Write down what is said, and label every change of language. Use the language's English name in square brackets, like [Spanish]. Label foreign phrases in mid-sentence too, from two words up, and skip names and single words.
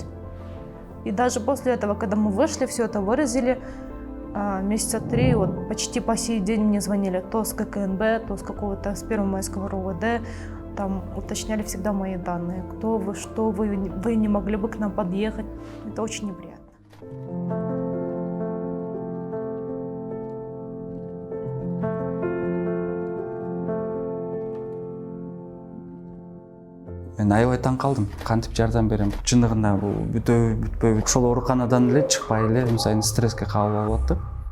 [Russian] И даже после этого, когда мы вышли, все это выразили, месяца 3, вот почти по сей день мне звонили то с ККНБ, то с какого-то с Первомайского РОВД, там уточняли всегда мои данные, кто вы, что вы не могли бы к нам подъехать. Это очень неприятно. [Kyrgyz] Мен аябай таң калдым. Кантип жардам берем? Чындыгында бул бүтпөйбү. Ошол ооруканадан эле чыкпай эле күн сайын стресске кабыл алып аттык.